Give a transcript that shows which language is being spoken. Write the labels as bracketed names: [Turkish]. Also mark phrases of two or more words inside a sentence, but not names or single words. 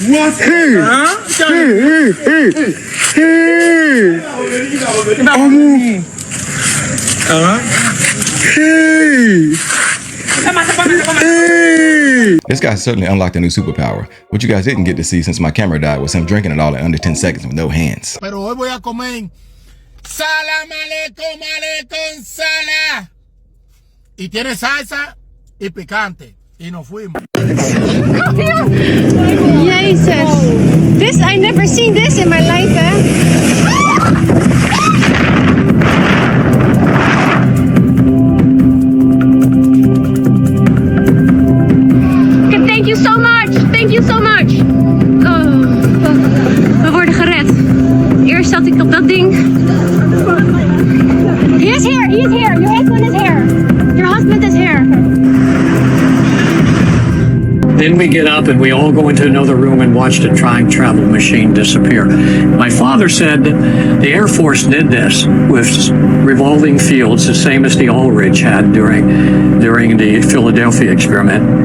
[English] What? Hey! Hey! Hey! This guy certainly unlocked a new superpower. What you guys didn't get to see since my camera died was him drinking it all in under 10 seconds with no hands. [Spanish] Pero hoy voy a comer [Arabic] salam aleikum, aleikum sala. [Spanish] Y tiene salsa y picante. Y nos fuimos. [English] Jesus. This, I never seen this in my life, Okay, thank you so much. Thank you so much. [Dutch] We worden gered. Eerst zat ik op dat ding. [English] He is here. He is here. Your husband is here. Your husband is here. Then we get up and we all go into another room and watch the time travel machine disappear. My father said the Air Force did this with revolving fields, the same as the Aldrich had during the Philadelphia experiment.